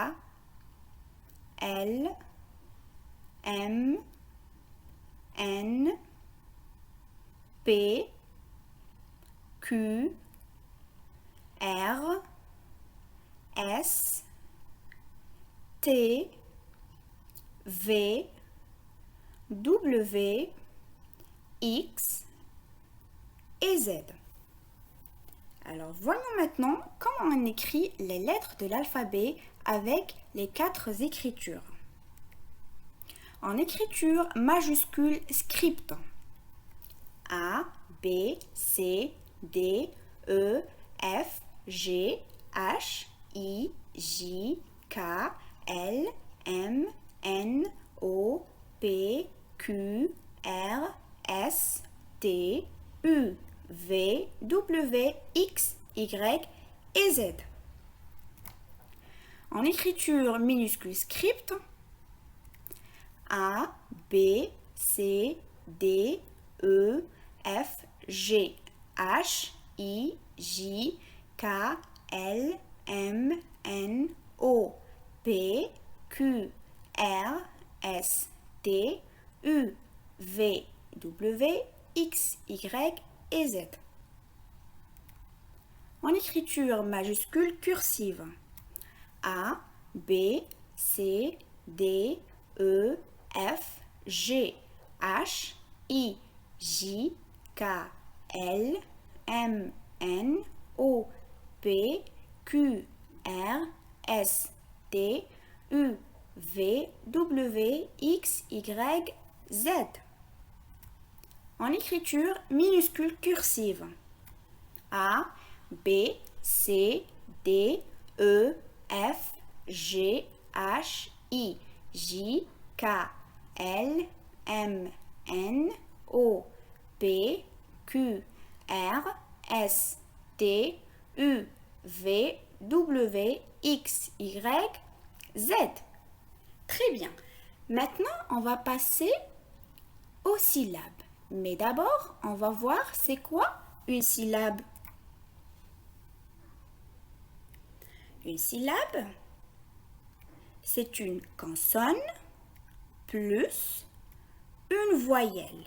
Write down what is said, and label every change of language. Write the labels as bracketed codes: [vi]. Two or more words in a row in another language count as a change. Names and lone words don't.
[fr] L, M, N, P, Q, R, S, T, V, W, X et Z. Alors voyons maintenant comment on écrit les lettres de l'alphabet avec les 4 écritures. En écriture majuscule script. A, B, C, D, E, F, G, H, I, J, K, L, M, N, O, P, Q, R, S, T, U, V, W, X, Y et Z. En écriture minuscule script, A, B, C, D, E, F, G, H, I, J, K, L, M, N, O, P, Q, R, S, T, U, V, W, X, Y et Z. En écriture majuscule cursive, A, B, C, D, E, F, G, H, I, J, K, L, M, N, O, P, Q, R, S, T, U, V, W, X, Y, Z. En écriture minuscule cursive, A, B, C, D, E, F, G, H, I, J, K, L, M, N, O, P, Q, R, S, T, U, V, W, X, Y, Z. Très bien. Maintenant, on va passer aux syllabes. Mais d'abord, on va voir c'est quoi une syllabe. Une syllabe, c'est une consonne plus une voyelle.